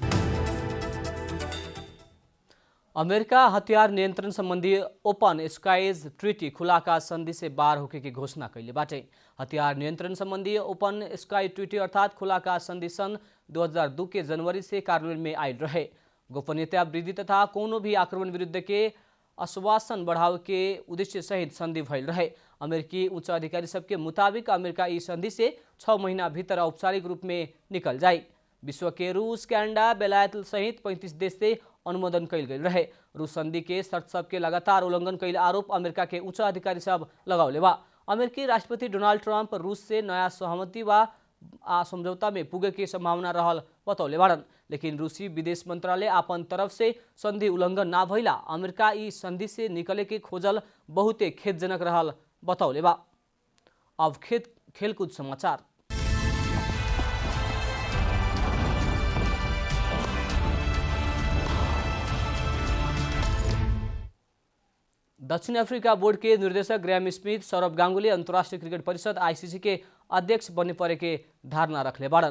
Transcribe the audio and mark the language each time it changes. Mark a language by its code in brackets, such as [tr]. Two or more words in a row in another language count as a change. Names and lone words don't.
[bho] अमेरिका हथियार नियंत्रण संबंधी ओपन स्काईज ट्रीटी खुलाका संधि से बाहर होके की घोषणा कैले बाटे। हथियार नियंत्रण संबंधी ओपन स्काई ट्रीटी अर्थात खुलाका संधि सन 2002 के जनवरी से कार्यान्वयन में आयल रहे। गोपनीयता वृद्धि तथा कोनो भी आक्रमण विरुद्ध के आश्वासन बढ़ाव के उद्देश्य सहित संधि भइल रहे। अमेरिकी उच्च अधिकारी सबके मुताबिक अमेरिका इस संधि से 6 महीना भीतर औपचारिक रूप में निकल जाए। विश्व के रूस, कनाडा, बेलायत सहित 35 देश से अनुमोदन कैल गई रहे। रूस संधि के शर्त सबके लगातार उल्लंघन कैल आरोप अमेरिका के उच्च अधिकारी सब लगावले बा। अमेरिकी राष्ट्रपति डोनाल्ड ट्रंप रूस से नया सहमति व आ समझौता में पुगे के संभावना रहल बतौले बाड़न। लेकिन रूसी विदेश मंत्रालय अपन तरफ से संधि उल्लंघन ना भइला अमेरिका ई संधि से निकले के खोजल बहुते खेदजनक रहल बतौले बा। अब खेलकूद समाचार। दक्षिण अफ्रीका बोर्ड के निर्देशक ग्राहम स्मिथ सौरभ गांगुली अंतर्राष्ट्रीय क्रिकेट परिषद आईसीसी के अध्यक्ष बने पड़े के धारणा रखले बाड़न।